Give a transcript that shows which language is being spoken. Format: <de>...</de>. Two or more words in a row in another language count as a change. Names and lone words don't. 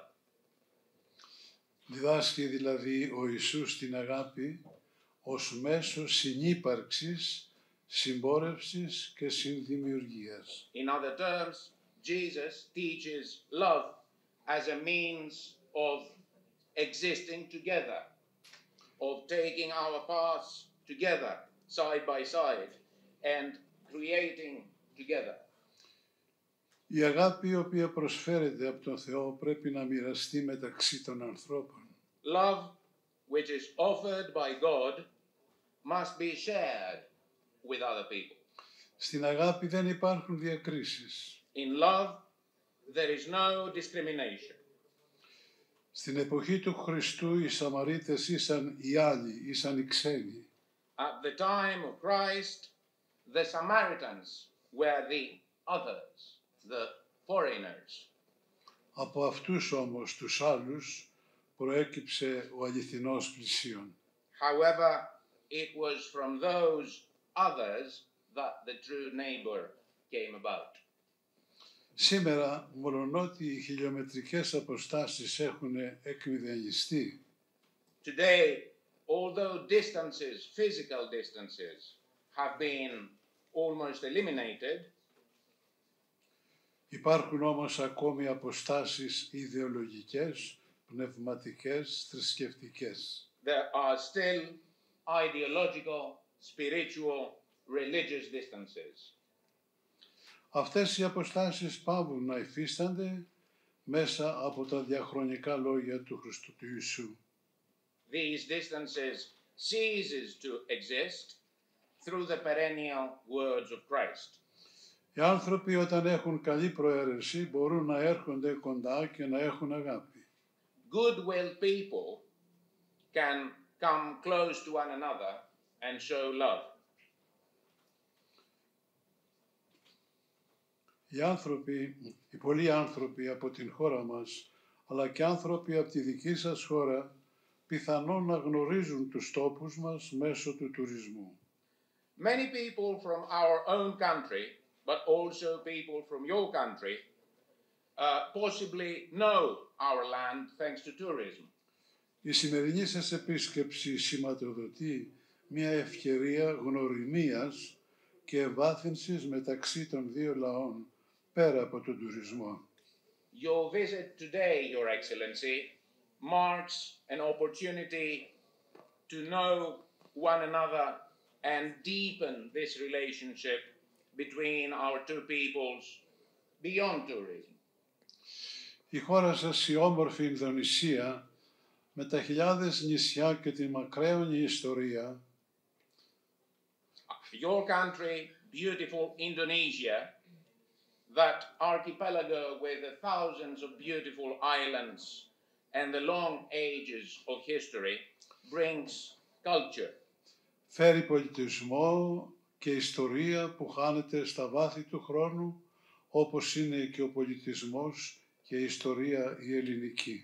<el>Διδάσκει δηλαδή ο Ιησούς την αγάπη ως μέσο συνύπαρξης συμπόρευσης και συνδημιουργίας.</el> <en>In other terms, Jesus teaches love as a means of existing together, of taking our paths together, side by side, and creating together.</en> <el>Η αγάπη η οποία προσφέρεται από τον Θεό πρέπει να μοιραστεί μεταξύ των ανθρώπων.</el> <en>Love, which is offered by God, must be shared with other people.</en> <el>Στην αγάπη δεν υπάρχουν διακρίσεις.</el> <en>In love, there is no discrimination.</en> <el>Στην εποχή του Χριστού οι Σαμαρίτες ήσαν οι άλλοι, ήσαν οι ξένοι.</el> <en>At the time of Christ, the Samaritans were the others, the foreigners.</en> <el>Από αυτούς όμως τους άλλους προέκυψε ο αληθινός πλησίον.</el> <en>However, it was from those others that the true neighbor came about.</en> <el>Σήμερα, μολονότι οι χιλιομετρικές αποστάσεις έχουν εκμηδενιστεί,</el> <en>Today, although distances, physical distances, have been almost eliminated,</en> <el>υπάρχουν όμως ακόμη αποστάσεις ιδεολογικές, πνευματικές, θρησκευτικές.</el> <en>there are still ideological, spiritual, religious distances.</en> <el>Αυτές οι αποστάσεις πάβουν να υφίστανται μέσα από τα διαχρονικά λόγια του Χριστού του Ιησού.</el> <en>These distances ceases to exist through the perennial words of Christ.</en> <el>Οι άνθρωποι όταν έχουν καλή προαίρεση μπορούν να έρχονται κοντά και να έχουν αγάπη.</el> <en>Good-willed people can come close to one another and show love.</en> <el>Οι πολλοί άνθρωποι από την χώρα μας, αλλά και άνθρωποι από τη δική σας χώρα, πιθανόν να γνωρίζουν τους τόπους μας μέσω του τουρισμού.</el> <en>Many people from our own country, but also people from your country, possibly know our land thanks to tourism.</en> <el>Η σημερινή σας επίσκεψη σηματοδοτεί μια ευκαιρία γνωριμίας και ευάθυνσης μεταξύ των δύο λαών, πέρα από τον τουρισμό.</el> <en>Your visit today, Your Excellency, marks an opportunity to know one another and deepen this relationship between our two peoples beyond tourism.</en> <el>Η χώρα σας, η όμορφη Ινδονησία, με τα χιλιάδες νησιά και τη μακραίωνη ιστορία,</el> <en>Your country, beautiful Indonesia, that archipelago with the thousands of beautiful islands and the long ages of history, brings culture.</en> <el>φέρει πολιτισμό και ιστορία που χάνεται στα βάθη του χρόνου, όπως είναι και ο πολιτισμός και η ιστορία η ελληνική.</el>